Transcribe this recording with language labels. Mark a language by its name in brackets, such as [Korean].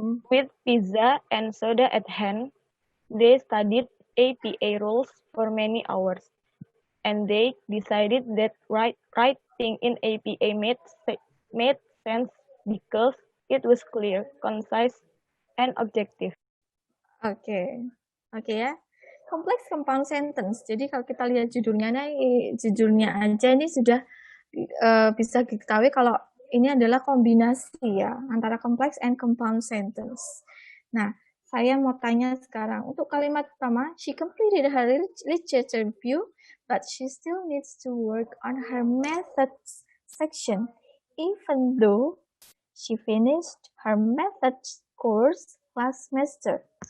[English] With pizza and soda at hand, they studied APA rules for many hours, and they decided that writing in APA made sense because it was clear, concise, and objective. [Indonesian] Oke ya. [English] Complex compound sentence. [Indonesian] Jadi kalau kita lihat judulnya aja ini sudah bisa diketahui kalau ini adalah kombinasi ya antara complex and compound sentence. Nah, saya mau tanya sekarang untuk kalimat pertama, [English] she completed her literature review, but she still needs to work on her methods section, even though she finished her methods course last semester.